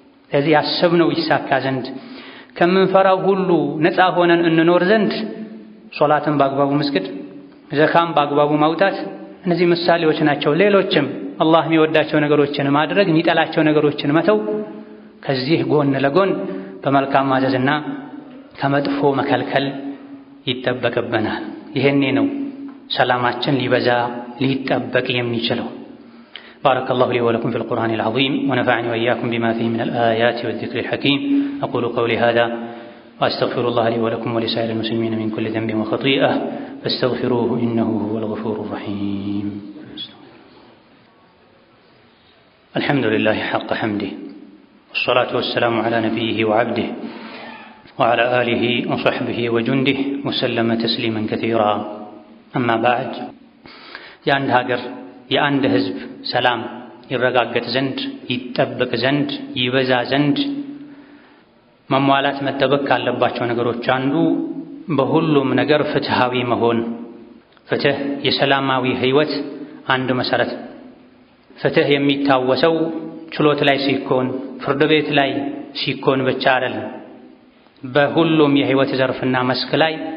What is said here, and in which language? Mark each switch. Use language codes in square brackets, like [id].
[am] ስለዚህ ያሰብነው ይሳካ ዘንድ ከምንፈራው ሁሉ ነፃ ሆነን እንኖር ዘንድ ሶላትን በአግባቡ መስገድ፣ ዘካን በአግባቡ ማውጣት እነዚህ ምሳሌዎች ናቸው። ሌሎችም አላህ የሚወዳቸው ነገሮችን ማድረግ፣ የሚጠላቸው ነገሮችን መተው፣ ከዚህ ጎን ለጎን በመልካም ማዘዝና ከመጥፎ መከልከል ይጠበቅብናል። ይሄኔ ነው ሰላማችን ሊበዛ ሊጠበቅ የሚችለው። [ar] بارك الله لي ولكم في القرآن العظيم ونفعني وإياكم بما فيه من الآيات والذكر الحكيم. أقول قولي هذا وأستغفر الله لي ولكم ولسائر المسلمين من كل ذنب وخطيئة فاستغفروه إنه هو الغفور الرحيم. الحمد لله حق حمده والصلاة والسلام على نبيه وعبده وعلى آله وصحبه وجنده وسلم تسليما كثيرا. أما بعد [am] የአንድ ሀገር የአንድ ህዝብ ሰላም ይረጋገጥ ዘንድ ይጠበቅ ዘንድ ይበዛ ዘንድ መሟላት መጠበቅ ካለባቸው ነገሮች አንዱ በሁሉም ነገር ፍትሃዊ መሆን። ፍትህ የሰላማዊ ህይወት አንድ መሰረት። ፍትህ የሚታወሰው ችሎት ላይ ሲኮን ፍርድ ቤት ላይ ሲኮን ብቻ አይደለም። በሁሉም የህይወት ዘርፍና መስክ ላይ